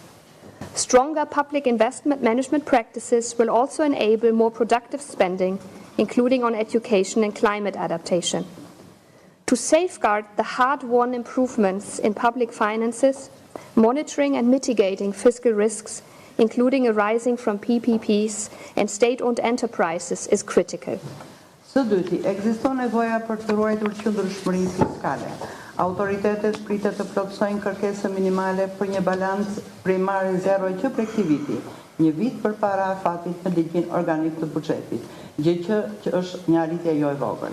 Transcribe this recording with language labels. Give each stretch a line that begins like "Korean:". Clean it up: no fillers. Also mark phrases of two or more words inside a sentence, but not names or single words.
English: Stronger public investment management practices will also enable more productive spending, including on education and climate adaptation. To safeguard the hard-won improvements in public finances, monitoring and mitigating fiscal risks, including arising from PPPs and state-owned enterprises, is critical.
Albanian: Së dyti, ekziston nevoja për të ruajtur qëndrueshmërinë fiskale. Autoritetet pritet të plotësojnë kërkesën minimale për një balancë primare zero që prej këtij viti, një vit përpara afatit në ligjin organik të buxhetit, gjë që është një arritje jo e vogël.